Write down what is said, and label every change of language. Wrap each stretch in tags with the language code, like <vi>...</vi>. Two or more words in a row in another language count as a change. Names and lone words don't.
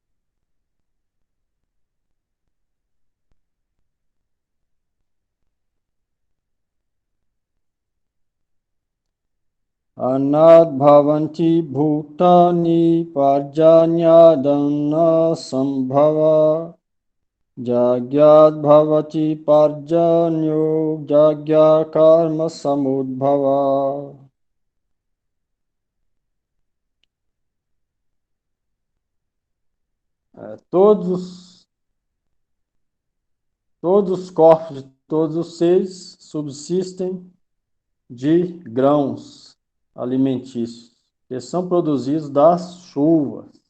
<sa>Anad bhavanti bhutani parjanyadanna sambhava jagyad bhavati parjanyo jagya karma samudbhava.</sa> <pt>Todos os corpos de todos os seres subsistem de grãos alimentícios, que são produzidos das chuvas.</pt>